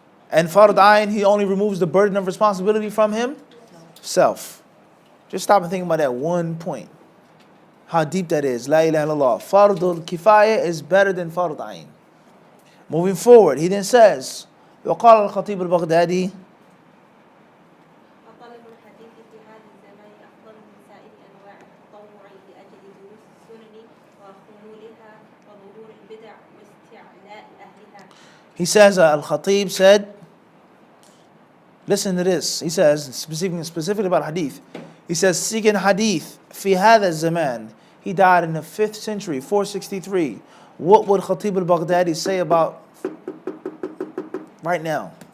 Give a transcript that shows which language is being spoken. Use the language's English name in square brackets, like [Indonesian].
[English] And fard ayn, he only removes the burden of responsibility from himself. Just stop and think about that one point. How deep that is. La ilaha illallah. Fardul kifaya is better than fard ayn. Moving forward, he then says, [Arabic] وقال الخطيب البغدادي وطلب الحديث في هذا الزمان أفضل من سائر أنواع التطوع لأجل دروس السنن وخمولها وظهور البدع واستعلاء أهلها. [English] He says, Al-Khatib said, listen to this. He says, specifically about hadith. He says, seeking hadith fi hadha zaman. He died in the 5th century, 463. What would Khatib al-Baghdadi say about right now?